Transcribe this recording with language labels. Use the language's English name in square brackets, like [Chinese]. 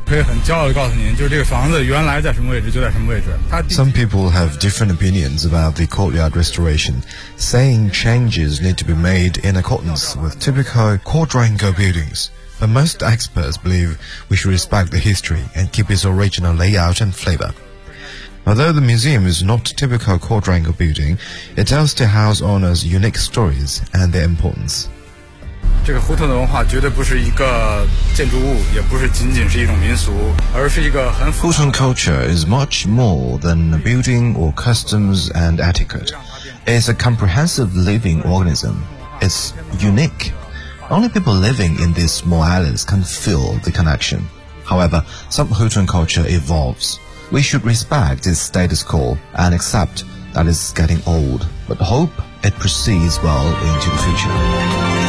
[English] Some people have different opinions about the courtyard restoration, saying changes need to be made in accordance with typical quadrangle buildings. But most experts believe we should respect the history and keep its original layout and flavor. Although the museum is not a typical quadrangle building, it does to house owners' unique stories and their importance. [Chinese] 这个胡同的文化绝对不是一个建筑物，也不是仅仅是一种民俗，而是一个很复杂的。 [English] Hutong culture is much more than a building or customs and etiquette. It's a comprehensive living organism. It's unique. Only people living in these small islands can feel the connection. However, some Hutong culture evolves. We should respect its status quo and accept that it's getting old, but hope it proceeds well into the future.